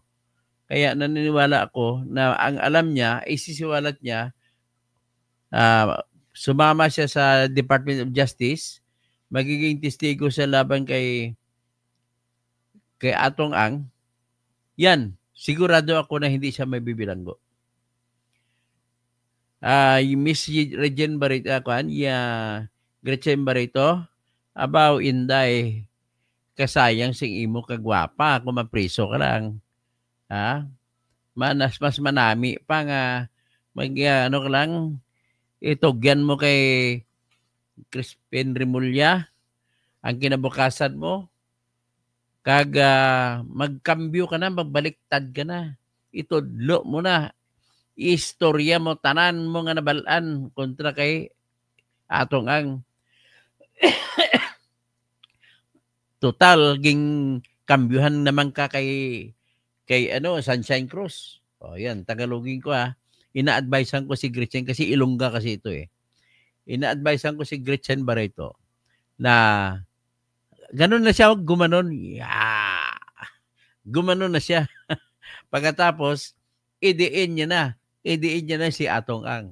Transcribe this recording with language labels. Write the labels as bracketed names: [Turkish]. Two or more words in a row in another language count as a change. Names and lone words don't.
[Filipino] Kaya naniniwala ako na ang alam niya, isisiwalat niya, sumama siya sa Department of Justice, magiging testigo sa laban kay Atong Ang, yan, sigurado ako na hindi siya may bibilanggo. yung Miss Regine Barreto, Gretchen Barreto, [Hiligaynon] abaw inday, kasayang sing imo kagwapa, kung mapriso ka lang. Ha? Mas manami pa nga, ano ka lang, itugyan mo kay Crispin Remulla, ang kinabukasan mo, kag magkambyo ka na, magbaliktad ka na. Itudlo mo na, istorya mo, tanan mo nga nabalaan kontra kay atong ang total ging kambyuhan naman ka kay Sunshine Cruz. [Filipino] O yan, Tagalogin ko Ina-advisean ko si Gretchen kasi Ilongga kasi ito eh. Ina-advisean ko si Gretchen Barreto na ganun na siya, gumanon. Yeah. Gumanon na siya. Pagkatapos, idiin niya na si Atong Ang.